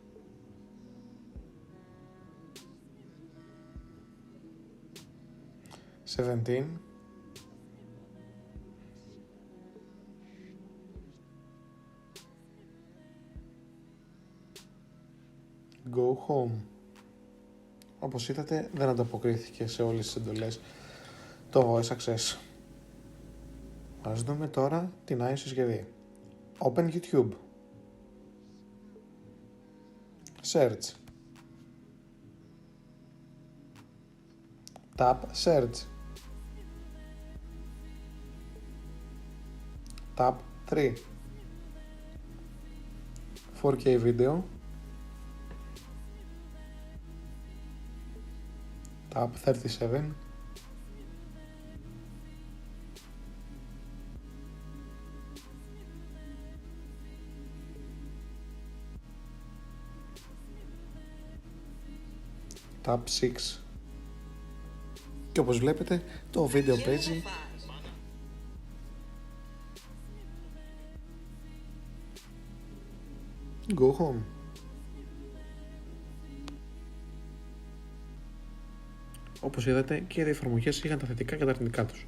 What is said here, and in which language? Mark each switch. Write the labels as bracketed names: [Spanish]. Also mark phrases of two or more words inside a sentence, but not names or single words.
[English] Seventeen. Go home. [Greek] Όπως είδατε δεν ανταποκρίθηκε σε όλες τις εντολές το [English] voice access. [Greek] Ας δούμε τώρα την iOS συσκευή. [English] Open YouTube. Search. Tap Search. Tap 3. 4K video. Tap 37. Tab 6. [Greek] Και όπως βλέπετε το βίντεο παίζει [English] Go home. [Greek] Όπως είδατε και οι δύο εφαρμογές είχαν τα θετικά και τα αρνητικά τους.